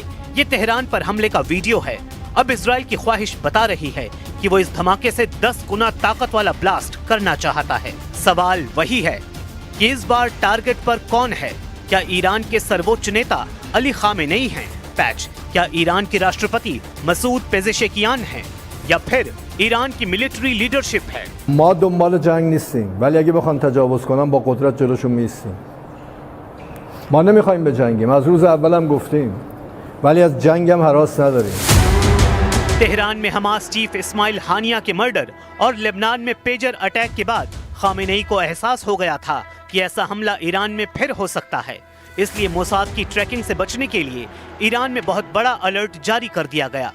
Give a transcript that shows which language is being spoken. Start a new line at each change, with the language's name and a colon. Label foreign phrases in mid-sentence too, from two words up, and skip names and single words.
Hindi: ये तेहरान पर हमले का वीडियो है। अब इजराइल की ख्वाहिश बता रही है कि वो इस धमाके से 10 गुना ताकत वाला ब्लास्ट करना चाहता है। सवाल वही है कि इस बार टारगेट पर कौन है? क्या ईरान के सर्वोच्च नेता अली खामेनेई हैं? पैच, क्या ईरान के राष्ट्रपति मसूद पेजेशकियान हैं? या फिर ईरान की
English: military leadership
Hindi: है।
Persian: ما دنبال جنگ نیستیم ولی اگه بخوان تجاوز کنن با قدرت جلوشون میایستیم. ما نمیخوایم به جنگیم، از روز اولم گفتیم، ولی از جنگ هم هراس نداریم.
Hindi: तेहरान में हमास चीफ इस्माइल हानिया के मर्डर और लेबनान में
English: pager attack
Hindi: के बाद खामेनेई को एहसास हो गया था कि ऐसा हमला ईरान में फिर हो सकता है। इसलिए मोसाद की ट्रैकिंग से बचने के लिए ईरान में बहुत बड़ा अलर्ट जारी कर दिया गया।